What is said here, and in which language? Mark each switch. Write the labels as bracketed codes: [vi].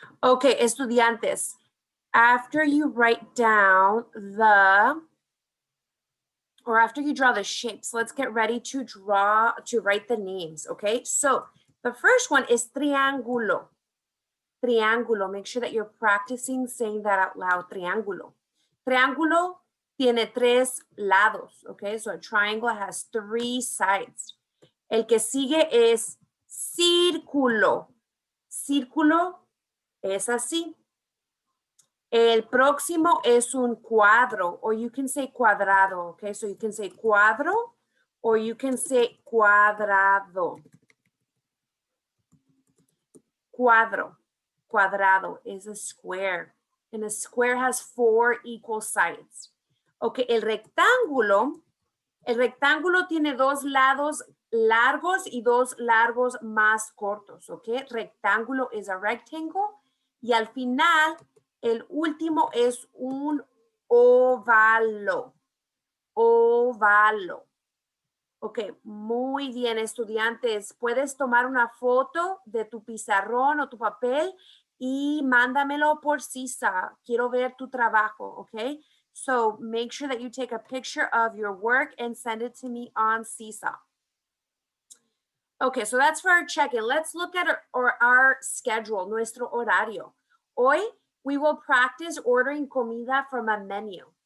[en] Okay, estudiantes, after you write down after you draw the shapes, let's get ready to write the names, okay? So the first one is triángulo. Triángulo, make sure that you're practicing saying that out loud, triángulo. [es] Triángulo tiene tres lados, okay? [en] So a triangle has three sides. [es] El que sigue es círculo. Círculo es así. El próximo es un cuadro, [en] or you can say [es] cuadrado, okay? [en] So you can say cuadro, or you can say cuadrado. Cuadro, cuadrado is a square, and a square has four equal sides. [es] Okay, el rectángulo tiene dos lados largos y dos largos más cortos, okay? Rectángulo [en] is a rectangle, [es] y al final, el último es un óvalo. Óvalo. Ok, muy bien, estudiantes. Puedes tomar una foto de tu pizarrón o tu papel y mándamelo por CISA. Quiero ver tu trabajo, ok? [en] So make sure that you take a picture of your work and send it to me on CISA. Okay, so that's for our check-in. Let's look at our schedule, [es] nuestro horario. [en] Hoy, we will practice ordering comida from a menu.